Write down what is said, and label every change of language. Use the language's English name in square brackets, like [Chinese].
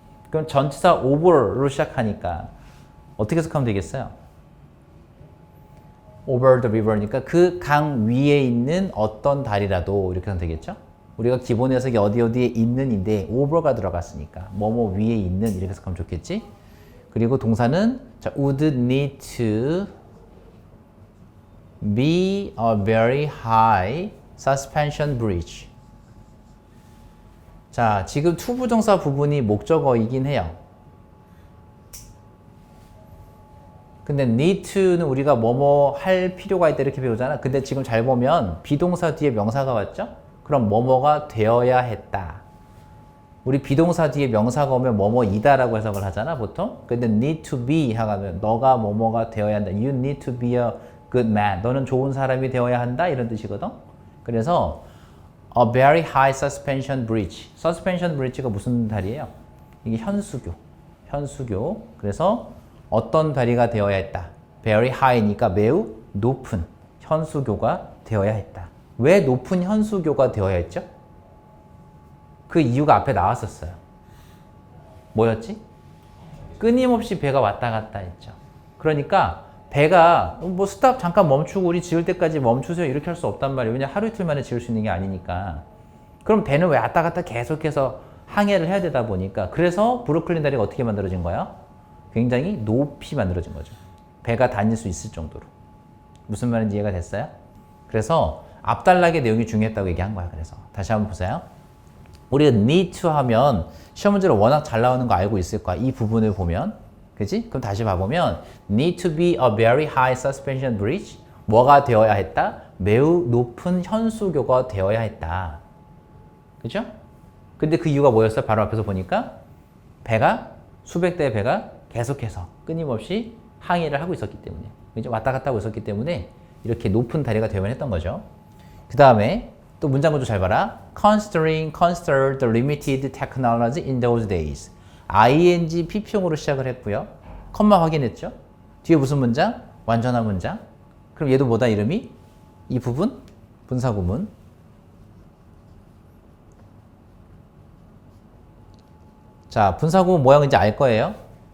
[Korean] 그럼 전치사 over로 시작하니까 어떻게 해석하면 되겠어요? [English] over the river [Korean] 니까 그 강 위에 있는 어떤 다리라도 이렇게 하면 되겠죠? 우리가 기본 해석이 어디에 있는인데 over가 들어갔으니까 뭐뭐 위에 있는 이렇게 해석하면 좋겠지? [English] 그리고 동사는 자, would need to be a very high suspension bridge. [Korean] 자, 지금 투부정사 부분이 목적어이긴 해요. 근데 need to는 우리가 뭐뭐 할 필요가 있다 이렇게 배우잖아. 근데 지금 잘 보면 비동사 뒤에 명사가 왔죠? 그럼 뭐뭐가 되어야 했다. 우리 비동사 뒤에 명사가 오면 뭐뭐이다라고 해석을 하잖아 보통. 근데 [English] need to be [Korean] 하면 너가 뭐뭐가 되어야 한다. [English] You need to be a good man. [Korean] 너는 좋은 사람이 되어야 한다 이런 뜻이거든. [English] 그래서 a very high suspension bridge. [Korean] suspension bridge가 무슨 다리예요? 이게 현수교. 그래서 어떤 다리가 되어야 했다. [English] very high [Korean] 니까 매우 높은 현수교가 되어야 했다. 왜 높은 현수교가 되어야 했죠? 그 이유가 앞에 나왔었어요. 뭐였지? 끊임없이 배가 왔다 갔다 했죠. 그러니까 배가 뭐 스탑 잠깐 멈추고 우리 지을 때까지 멈추세요 이렇게 할 수 없단 말이에요. 왜냐면 하루 이틀 만에 지을 수 있는 게 아니니까. 그럼 배는 왜 왔다 갔다 계속해서 항해를 해야 되다 보니까 그래서 브루클린 다리가 어떻게 만들어진 거야? 굉장히 높이 만들어진 거죠. 배가 다닐 수 있을 정도로. 무슨 말인지 이해가 됐어요? 그래서 앞단락의 내용이 중요했다고 얘기한 거야. 그래서 다시 한번 보세요. 우리가 need to 하면 시험 문제로 워낙 잘 나오는 거 알고 있을 거야. 이 부분을 보면. 그지? 그럼 다시 봐보면 [English] need to be a very high suspension bridge. [Korean] 뭐가 되어야 했다? 매우 높은 현수교가 되어야 했다. 그죠? 근데 그 이유가 뭐였어요? 바로 앞에서 보니까 배가 수백 대의 배가 계속해서 끊임없이 항해를 하고 있었기 때문에 그죠? 왔다 갔다 하고 있었기 때문에 이렇게 높은 다리가 되어야 했던 거죠. 그 다음에 또 문장 구조 잘 봐라. [English] Consider the limited technology in those days. [Korean] ing PP형으로 시작을 했고요. 컴마 확인했죠? 뒤에 무슨 문장? 완전한 문장. 그럼 얘도 뭐다 이름이? 이 부분? 분사구문. 자, 분사구문 모양인지 알 거예요.